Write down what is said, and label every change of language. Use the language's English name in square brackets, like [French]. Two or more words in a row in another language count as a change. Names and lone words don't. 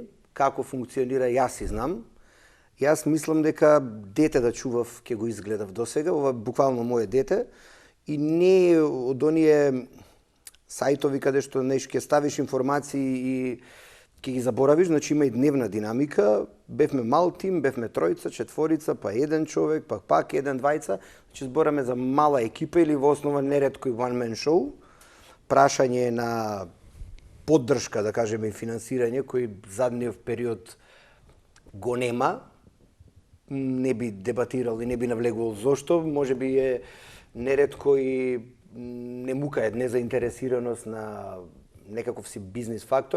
[Macedonian] Како функционира, јас и знам. Јас мислам дека дете да чував ќе го изгледав досега, ова буквално мое дете, и не е од оние сајтови каде што ќе ставиш информации и ќе ги заборавиш, значи има и дневна динамика. Бевме мал тим, бевме тројца, четворица, па еден човек, па пак еден, двајца. Значи збораме за мала екипа или во основа неретко и [English] one man show. [Macedonian] Прашање на поддршка, да кажеме, и финансирање, кој задниот период го нема. Не би дебатирал и не би навлегувал зошто. Може би е неретко и немука е незаинтересираност на некаков си бизнис фактор.